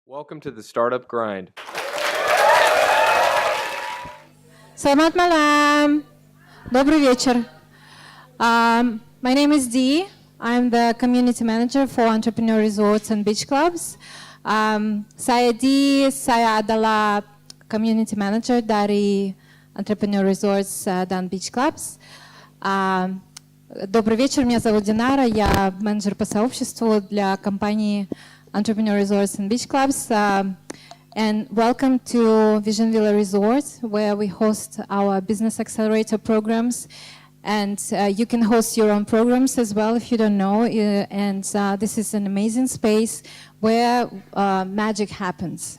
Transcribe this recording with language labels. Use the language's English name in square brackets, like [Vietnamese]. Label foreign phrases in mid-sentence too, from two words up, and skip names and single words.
[English] Welcome to the Startup Grind. [Indonesian] Selamat malam. [Russian] Добрый вечер. [English] My name is Dee. I'm the community manager for entrepreneur resorts and beach clubs. [Indonesian] Saya Dee, saya adalah [English] community manager [Indonesian] dari [English] entrepreneur resorts [Indonesian] dan [English] beach clubs. [Russian] Добрый вечер, меня зовут Динара, я менеджер по сообществу для компании Entrepreneur Resorts and Beach Clubs. [English] And welcome to Vision Villa Resort, where we host our business accelerator programs. And you can host your own programs as well if you don't know. And this is an amazing space where magic happens.